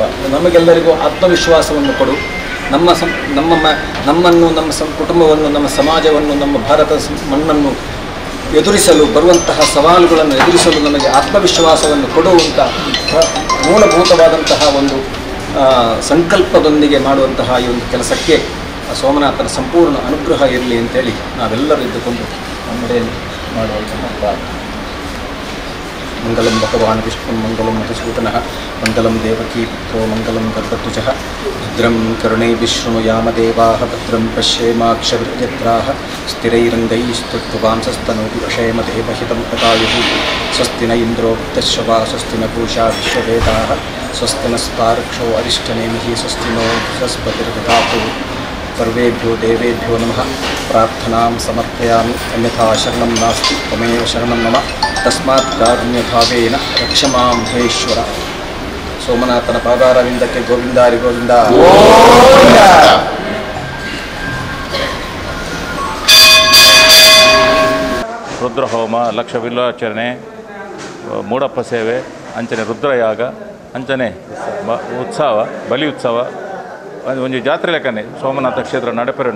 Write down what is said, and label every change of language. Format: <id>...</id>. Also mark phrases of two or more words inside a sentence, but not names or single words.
<kn>ನಮಗೆಲ್ಲರಿಗೂ ಆತ್ಮವಿಶ್ವಾಸವನ್ನು ಕೊಡು, ನಮ್ಮನ್ನು, ನಮ್ಮ ಕುಟುಂಬವನ್ನು, ನಮ್ಮ ಸಮಾಜವನ್ನು, ನಮ್ಮ ಭಾರತ ಮಣ್ಣನ್ನು ಎದುರಿಸಲು ಬರುವಂತಹ ಸವಾಲುಗಳನ್ನು ಎದುರಿಸಲು ನಮಗೆ ಆತ್ಮವಿಶ್ವಾಸವನ್ನು ಕೊಡುವಂಥ ಮೂಲಭೂತವಾದಂತಹ ಒಂದು ಸಂಕಲ್ಪದೊಂದಿಗೆ ಮಾಡುವಂತಹ ಈ ಒಂದು ಕೆಲಸಕ್ಕೆ ಸೋಮನಾಥನ ಸಂಪೂರ್ಣ ಅನುಗ್ರಹ ಇರಲಿ ಅಂತೇಳಿ ನಾವೆಲ್ಲರೂ ಇದ್ದುಕೊಂಡು ನಮ್ಮಡೆಯಲ್ಲಿ ಮಾಡುವಂತಹ ಪ್ರಾರ್ಥನೆ.</kn> <sa>ಮಂಗಲಂ ಭಗವಾನ್ ವಿಷ್ಣು ಮಂಗಲಂ ಮಧುಸೂದನಃ ಮಂಗಲಂ ದೇವಕೀ ಪುತ್ರೋ ಮಂಗಲಂ ಗರ್ಭಧ್ವಜಃ ಭದ್ರಂ ಕರುಣೈಃ ಶೃಣುಯಾಮದೇವಾಃ ಭದ್ರಂ ಪಶ್ಯೇಮಾಕ್ಷಭಿರ್ಯತ್ರಾಃ ಸ್ಥಿರೈರಂಗೈಸ್ತುತ್ವಾಂಸಸ್ತನೂಭಿ ಅಕ್ಷೇಮದೇವಹಿತಂ ತಥಾಯುಃ ಸ್ವಸ್ತಿ ನ ಇಂದ್ರೋ ವೃತ್ತಶ್ರವಾ ಸ್ವಸ್ತಿ ನ ಪೂಷಾ ವಿಶ್ವವೇದಾಃ ಸ್ವಸ್ತಿ ನಸ್ತಾರ್ಕ್ಷೋ ಅರಿಷ್ಟನೇಮಿಃ ಸ್ವಸ್ತಿ ನೋ ಬೃಹಸ್ಪತಿರ್ದಧಾತು ಸರ್ವೇಭ್ಯೋ ದೇವೇಭ್ಯೋ ನಮಃ. ಪ್ರಾರ್ಥನಾಂ ಸಮರ್ಪಯಾಮಿ, ಅನ್ಯಥಾ ಶರಣಂ ನಾಸ್ತಿ, ತ್ವಮೇವ ಶರಣಂ ಮಮ. ತಸ್ಮಾತ್ ಕಾರುಣ್ಯಭಾವೇನ ರಕ್ಷ ಮಾಂ ಮಹೇಶ್ವರ.</sa> <kn>ಸೋಮನಾಥನ ಪಾದಾರವಿಂದಕ್ಕೆ ಗೋವಿಂದಾರಿ ಗೋವಿಂದ.</kn> <tcy>ರುದ್ರಹೋಮ, ಲಕ್ಷ ಬಿಲ್ವಾಚರಣೆ, ಮೂಡಪ್ಪ ಸೇವೆ, ಅಂಚನೆ ರುದ್ರಯಾಗ, ಅಂಚನೆ ಉತ್ಸವ, ಬಲಿ ಉತ್ಸವ ಒಂಜಿ ಜಾತ್ರೆ ಲೆಕ್ಕನೆ ಸೋಮನಾಥ ಕ್ಷೇತ್ರ ನಡಪೆರಂಡು.</tcy>